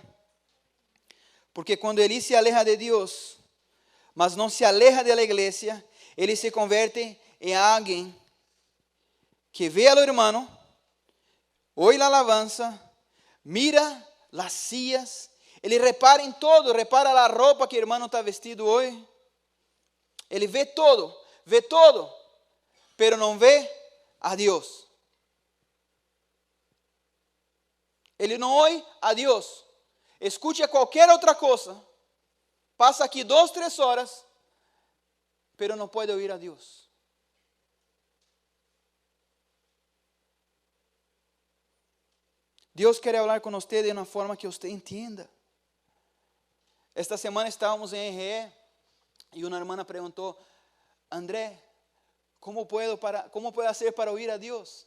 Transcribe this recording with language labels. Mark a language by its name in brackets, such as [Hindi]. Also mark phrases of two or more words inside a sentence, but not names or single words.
[Spanish] Porque cuando Elí se aleja de Dios, mas no se aleja de la iglesia, ele se convierte en alguien que ve al hermano, oye la alabanza, mira las sillas, ele repara en todo, repara la ropa que el hermano está vestido hoy. Ele ve todo, pero no ve a Dios. [Portuguese] Ele não [Spanish] oye a Dios, escucha [Portuguese] qualquer outra cosa, passa aqui 2, 3 horas, pero não pode [Spanish] oír a Dios. Dios quiere hablar con usted de una forma que usted entienda. Esta semana estábamos en RE y una hermana preguntó, André, ¿cómo puedo hacer para oír a Dios?